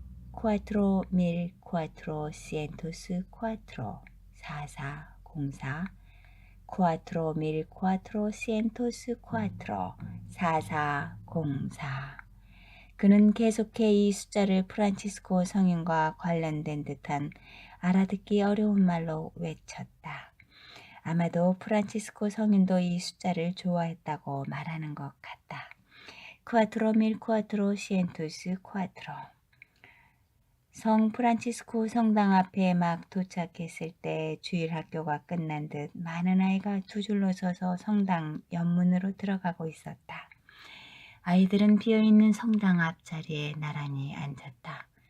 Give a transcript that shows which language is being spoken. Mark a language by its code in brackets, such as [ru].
[es] Cuatro mil cuatrocientos cuatro, 4404, 4404, 4404. [ko] 그는 계속해 이 숫자를 프란치스코 성인과 관련된 듯한 알아듣기 어려운 말로 외쳤다. 아마도 프란치스코 성인도 이 숫자를 좋아했다고 말하는 것 같다. [es] Cuatro mil cuatrocientos cuatro. [ko] 성 프란치스코 성당 앞에 막 도착했을 때 주일 학교가 끝난 듯 많은 아이가 두 줄로 서서 성당 옆문으로 들어가고 있었다. 아이들은 비어있는 성당 앞자리에 나란히 앉았다.